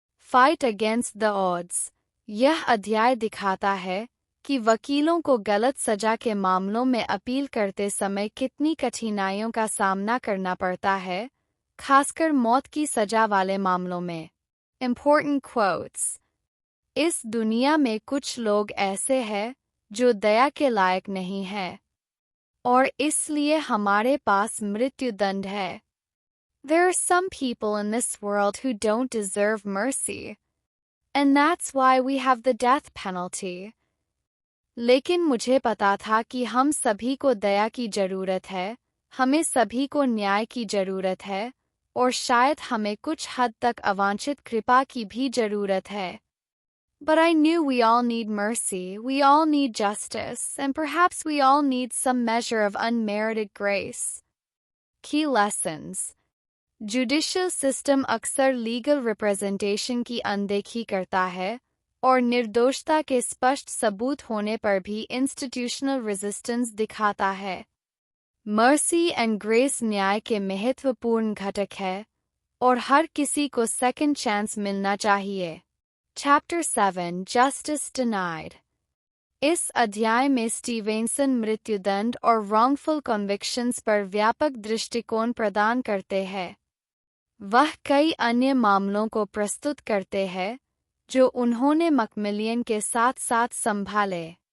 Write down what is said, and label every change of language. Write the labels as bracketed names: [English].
[English] Fight against the odds. [Hindi] यह अध्याय दिखाता है कि वकीलों को गलत सजा के मामलों में अपील करते समय कितनी कठिनाइयों का सामना करना पड़ता है, खासकर मौत की सजा वाले मामलों में। [English] Important quotes. [Hindi] इस दुनिया में कुछ लोग ऐसे हैं जो दया के लायक नहीं हैं, और इसलिए हमारे पास मृत्युदंड है। [English] There are some people in this world who don't deserve mercy. And that's why we have the death penalty. [Hindi] लेकिन मुझे पता था कि हम सभी को दया की जरूरत है, हमें सभी को न्याय की जरूरत है, और शायद हमें कुछ हद तक अवांछित कृपा की भी जरूरत है। [English] But I knew we all need mercy, we all need justice, and perhaps we all need some measure of unmerited grace. Key lessons. [Hindi] Judicial system अक्सर लीगल रिप्रेजेंटेशन की अनदेखी करता है और निर्दोषता के स्पष्ट सबूत होने पर भी इंस्टीट्यूशनल रेजिस्टेंस दिखाता है। [English] mercy and grace [Hindi] न्याय के महत्वपूर्ण घटक है और हर किसी को सेकंड चांस मिलना चाहिए। [English] Chapter 7 Justice Denied. [Hindi] इस अध्याय में स्टीवेंसन मृत्युदंड और रॉन्गफुल कन्विक्शंस पर व्यापक दृष्टिकोण प्रदान करते हैं। वह कई अन्य मामलों को प्रस्तुत करते हैं जो उन्होंने मैकमिलियन के साथ साथ संभाले।